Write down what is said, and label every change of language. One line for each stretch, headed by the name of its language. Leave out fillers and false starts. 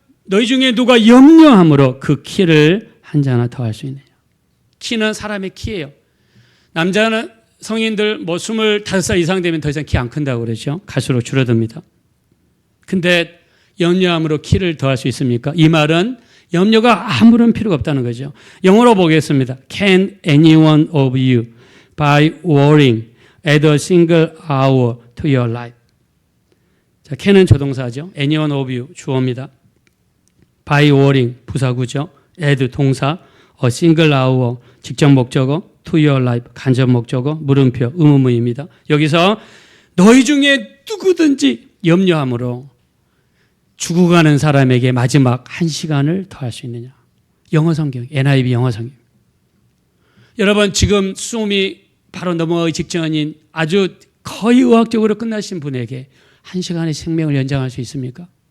Korean: 너희 중에 누가 염려함으로 그 키를 한 자 하나 더 할 수 있느냐. 키는 사람의 키예요. 남자는 성인들 25살 이상 되면 더 이상 키 안 큰다고 그러죠. 갈수록 줄어듭니다. 근데 염려함으로 키를 더할 수 있습니까? 이 말은 염려가 아무런 필요가 없다는 거죠. 영어로 보겠습니다.
English: Can any one of you by worrying add a single hour to your life?
Korean: 자, can은 조동사죠.
English: any one of you
Korean: 주어입니다.
English: by worrying
Korean: 부사구죠. add 동사,
English: a single hour
Korean: 직접 목적어,
English: to your life
Korean: 간접 목적어, 물음표 의문문입니다. 여기서 너희 중에 누구든지 염려함으로 죽어가는 사람에게 마지막 1시간을 더할 수 있느냐. 영어 성경, NIV 영어 성경. 여러분, 지금 숨이 바로 넘어가기 직전인 아주 거의 의학적으로 끝나신 분에게 1시간의 생명을 연장할 수 있습니까?